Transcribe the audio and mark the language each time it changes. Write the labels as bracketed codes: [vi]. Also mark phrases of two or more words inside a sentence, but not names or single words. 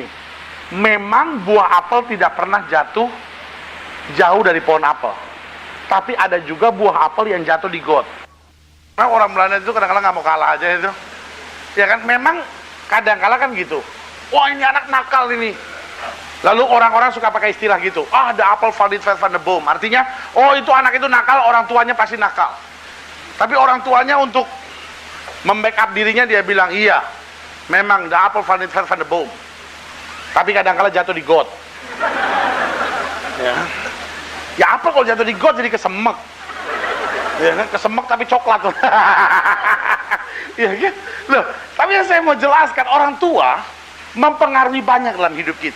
[id] Memang buah apel tidak pernah jatuh jauh dari pohon apel. Tapi ada juga buah apel yang jatuh di got. Nah, orang Belanda itu kadang-kadang nggak mau kalah aja itu. Ya kan, memang kadang-kadang kan gitu. Wah, ini anak nakal ini. Lalu orang-orang suka pakai istilah gitu. [nl] Ah, [en] the apple [nl] valt niet ver van de boom. [id] Artinya, oh itu anak itu nakal, orang tuanya pasti nakal. Tapi orang tuanya untuk membackup dirinya dia bilang, iya, memang [en] the apple [nl] valt niet ver van de boom. [id] Tapi kadang-kadang jatuh di got. Ya apel kalau jatuh di got jadi kesemek. Ya kan, kesemek tapi coklat. Ya kan? Loh, tapi yang saya mau jelaskan, orang tua mempengaruhi banyak dalam hidup kita.